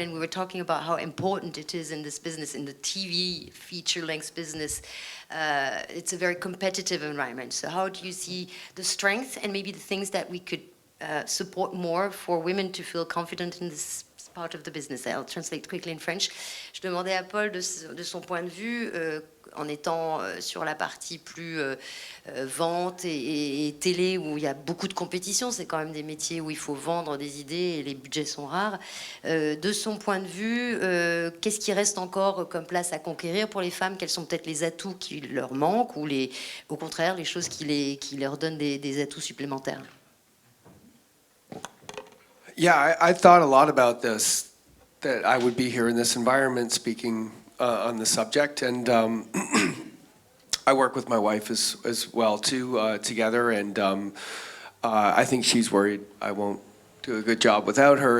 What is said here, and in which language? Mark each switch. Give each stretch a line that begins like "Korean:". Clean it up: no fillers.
English: And we were talking about how important it is in this business, in the TV feature-length business. It's a very competitive environment. So how do you see the strength and maybe the things that we could support more for women to feel confident in this part of the business? I'll translate quickly in French.
French: Je demandais à Paul de son point de vue, en étant sur la partie plus vente et télé, où il y a beaucoup de compétition, c'est quand même des métiers où il faut vendre des idées et les budgets sont rares. De son point de vue, qu'est-ce qui reste encore comme place à conquérir pour les femmes? Quels sont peut-être les atouts qui leur manquent ou au contraire les choses qui leur donnent des atouts supplémentaires?
English: Yeah, I thought a lot about this, that I would be here in this environment speaking on the subject, and I work with my wife as well too, together, and I think she's worried I won't do a good job without her.